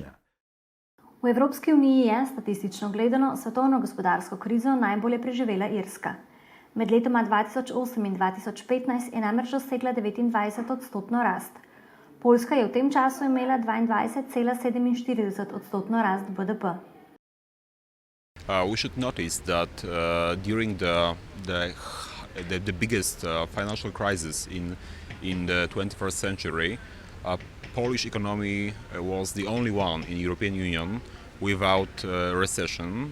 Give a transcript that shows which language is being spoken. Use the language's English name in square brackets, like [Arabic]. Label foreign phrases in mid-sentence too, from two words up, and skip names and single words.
[Slovenian] V Evropski uniji je, statistično gledano, svetovno gospodarsko krizo najbolje preživela Irska. Med letoma 2008 in 2015 je namreč dosegla 29% rast. Poljska je v tem času imela 22,47% rast BDP. [English] We should notice that during the biggest financial crisis in the 21st century, Polish economy was the only one in the European Union without recession.